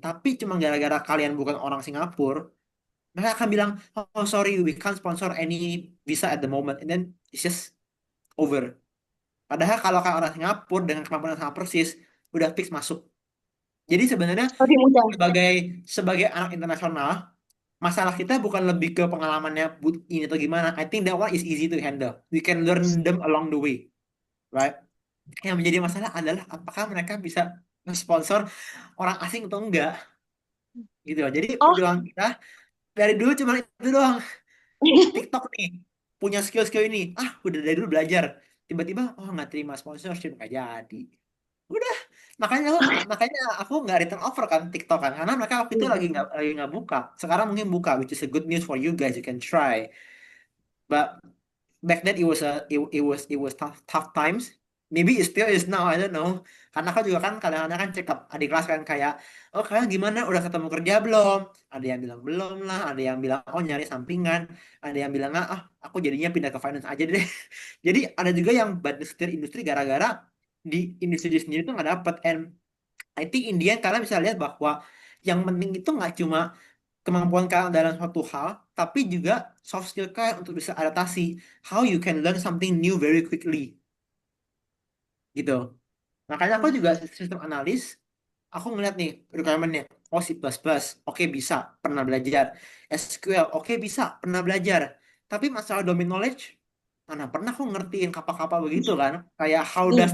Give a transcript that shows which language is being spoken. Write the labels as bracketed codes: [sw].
[id] Tapi cuma gara-gara kalian bukan orang Singapura, mereka akan bilang, oh sorry, we can't sponsor any visa at the moment. [en] And then it's just over. [id] Padahal kalau kan orang Singapura dengan kemampuan yang sangat persis, udah fix masuk. Jadi sebenarnya Lebih mudah. sebagai sebagai anak internasional, masalah kita bukan lebih ke pengalamannya ini atau gimana. [en] I think that one is easy to handle. We can learn them along the way, right? [id] Yang menjadi masalah adalah apakah mereka bisa sponsor orang asing atau enggak, gitu loh. Jadi Oh, perjuangan kita dari dulu cuma itu doang. TikTok nih punya skill-skill ini, udah dari dulu belajar, tiba-tiba oh nggak terima sponsorship nggak jadi, udah Makanya makanya aku nggak return over kan TikTok kan, karena mereka waktu itu Iya. lagi nggak buka. [en] Sekarang mungkin buka, which is a good news for you guys. You can try. But back then it was tough times. Maybe it still is now, I don't know. [id] Karena aku juga kan kadang-kadang kan check up adik kelas kan kayak, oh kalian gimana, udah ketemu kerja belum? Ada yang bilang belum lah, ada yang bilang oh nyari sampingan, ada yang bilang aku jadinya pindah ke finance aja deh. Jadi ada juga yang bad setir industri gara-gara di industri sendiri tuh nggak dapet. And I think in the end kalian bisa lihat bahwa yang penting itu nggak cuma kemampuan kalian dalam suatu hal, tapi juga soft skill kalian untuk bisa adaptasi. [en] How you can learn something new very quickly, gitu. [id] Makanya aku Hmm. juga sistem analis, aku ngeliat nih requirementnya. Oh C++, oke bisa, pernah belajar. SQL, oke bisa, pernah belajar. Tapi masalah domain knowledge, mana pernah aku ngertiin kapal-kapal begitu kan? Kayak how does